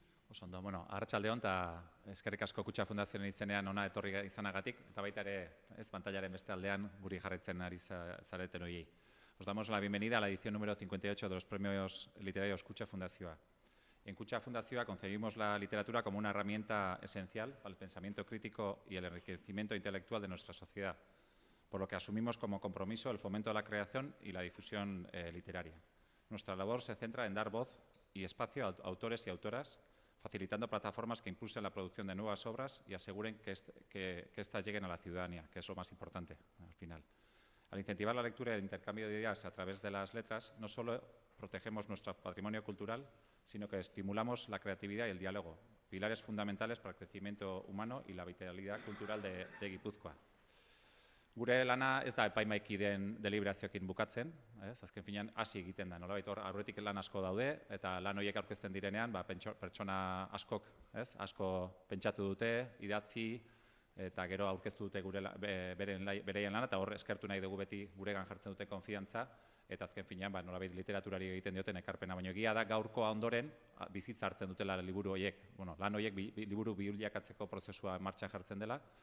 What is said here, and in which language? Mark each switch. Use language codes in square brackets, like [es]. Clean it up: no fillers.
[eu] Oso ondo, bueno, arratsaldeon eta eskerrik asko Kutxa Fundazioaren izenean ona etorri izanagatik, eta baita ere, pantailaren beste aldean guri jarraitzen ari zareten horiei. [es] Os damos la bienvenida a la edición número 58 de los premios literarios Kutxa Fundazioa. En Kutxa Fundazioa concebimos la literatura como una herramienta esencial para el pensamiento crítico y el enriquecimiento intelectual de nuestra sociedad, por lo que asumimos como compromiso el fomento de la creación y la difusión literaria. Nuestra labor se centra en dar voz y espacio a autores y autoras, facilitando plataformas que impulsen la producción de nuevas obras y aseguren que éstas lleguen a la ciudadanía, que es lo más importante al final. Al incentivar la lectura y el intercambio de ideas a través de las letras, no solo protegemos nuestro patrimonio cultural, sino que estimulamos la creatividad y el diálogo, pilares fundamentales para el crecimiento humano y la vitalidad cultural de Gipuzkoa. [eu] Gure lana ez da epaimaiki den deliberazioekin bukatzen, azken finean hasi egiten da, nolabait hor aurretik lan asko daude, eta lan horiek aurkezten direnean, pertsona askok, asko pentsatu dute, idatzi, eta gero aurkeztu dute bereien lana, eta hor eskertu nahi dugu beti guregan jartzen dute konfiantza, eta azken finean nolabait literaturari egiten dioten ekarpena, baino egia da gaurkoa ondoren bizitza hartzen dutela liburu horiek, lan horiek liburu bilakatzeko prozesua martxan jartzen dela.